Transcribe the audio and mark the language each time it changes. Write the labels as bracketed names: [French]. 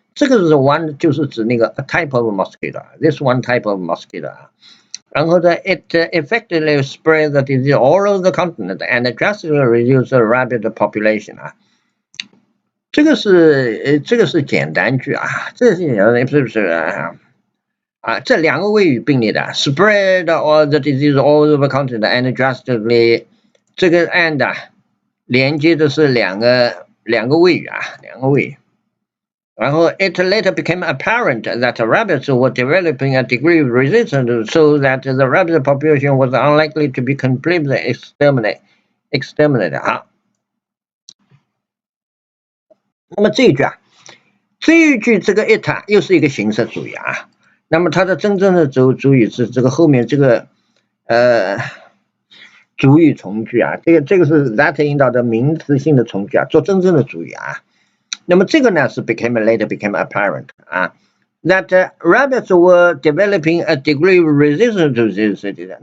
[Chinese] 这个是 [English] one [Chinese] 就是指那个 [English] a type of mosquito， this one type of mosquito [Chinese] 啊，然后呢 [English] it effectively spread the disease all over the continent and drastically reduced the rabbit population 啊， [Chinese] 这个是简单句啊，这是不是啊？这两个谓语并列的 ， [English] spread all the disease all over the continent and drastically， [Chinese] 这个 and 连接的是两个谓语啊，两个谓语。 [English] 然后 it later became apparent that rabbits were developing a degree of resistance, so that the rabbit population was unlikely to be completely exterminated. [Chinese] 好，那么这一句这个 it 又是一个形式主语啊。那么它的真正的主语是这个后面这个主语从句啊，这个是 that 引导的名词性的从句啊，做真正的主语啊。那么这个呢是 [English] later became apparent 啊 that rabbits were developing a degree of resistance to this disease。